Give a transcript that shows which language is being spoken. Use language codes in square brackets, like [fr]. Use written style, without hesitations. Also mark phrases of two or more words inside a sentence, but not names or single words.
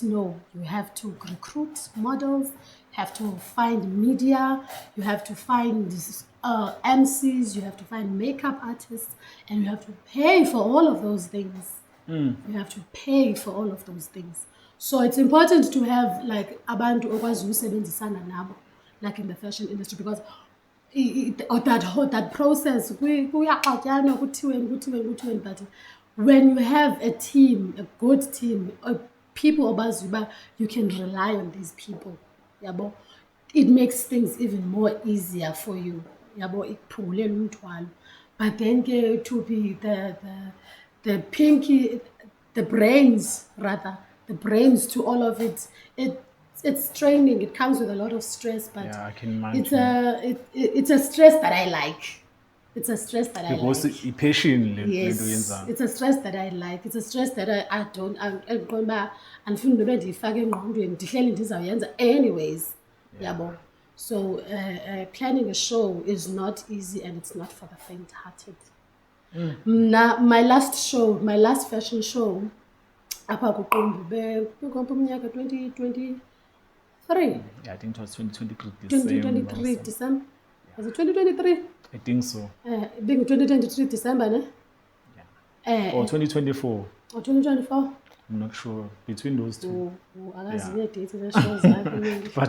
[en] No, you have to recruit models, you have to find media, you have to find MCs, you have to find makeup artists, and you have to pay for all of those things. You have to pay for all of those things. So it's important to have like [xh] abantu okwazi usebenzisana nabo, [en] like in the fashion industry, because that process [xh] kuyaxatyanwa kuthiweni, [en] but when you have a team, a good team, people [xh] obaziyo uba [en] you can rely on these people, yabo, it makes things even more easier for you, [xh] yabo, ikuphungulele umthwalo. [en] But then to be the pinky, the brains to all of it, it's training. It comes with a lot of stress, but Yeah, I can imagine. it's a stress that I like. It's a stress that I like. Because passion. Yes, it's a stress that I like. It's a stress that I don't. [xh] Andifuni nobe ndiyifake engqondweni, ndihleli ndizawuyenza anyways. Yabo. [en] So planning a show is not easy, and it's not for the faint-hearted. My last fashion show, [xh] apha kuQumbu umnyaka 2023. [en] Yeah, I think it was 2023 December. Was it 2023? I think so. Being 2023 December, ne? Yeah. Or 2024. Or 2024? I'm not sure. Between those two. But